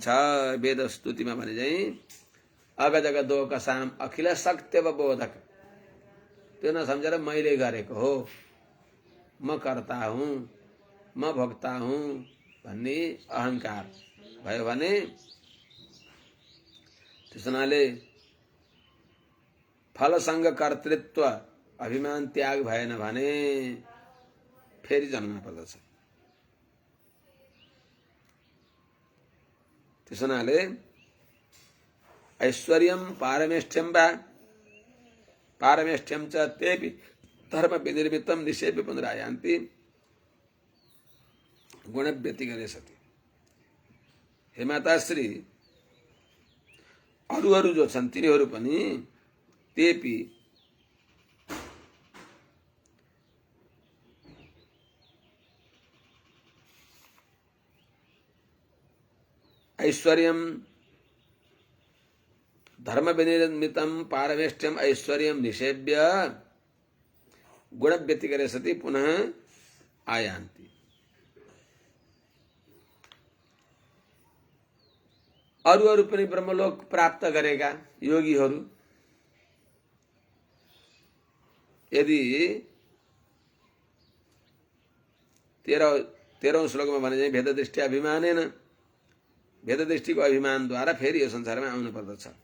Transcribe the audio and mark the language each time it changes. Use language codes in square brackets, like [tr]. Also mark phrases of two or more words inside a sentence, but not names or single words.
[ne] वेद स्तुतिमा भने चाहिँ अगजग दोक साम अखिल सत्य बोधक, त्यो नसम्झेर मैले गरेको हो, म कर्ता हुँ, म भोक्ता हुँ भन्ने अहंकार भयो भने त्यस हुनाले फलसँग कर्तृत्व अभिमान त्याग भएन भने फेरि जन्मन पर्दछ। त्यस हुनाले [sa] ऐश्वर्यं पारमेष्ठ्यं वा पारमेष्ठ्यं च तेपि धर्म विनिर्मितं निषेव्य पुनरायान्ति गुण व्यतिकरे सति। [ne] हे माताश्री, अरू जो छन् तिनीहरू पनि [sa] तेपि ऐश्वर्यं धर्म विनिर्मितं पारमेष्ठ्यम ऐश्वर्यं निषेव्य गुण व्यतिकरे सति पुनः आयान्ति। [ne] अरू पनि ब्रह्मलोक प्राप्त गरेका योगीहरू यदि 13औं श्लोकमा भने चाहिँ [sa] भेद दृष्टि अभिमानेन, [ne] भेद दृष्टिको अभिमानद्वारा फेरि यो संसारमा आउनु पर्दछ।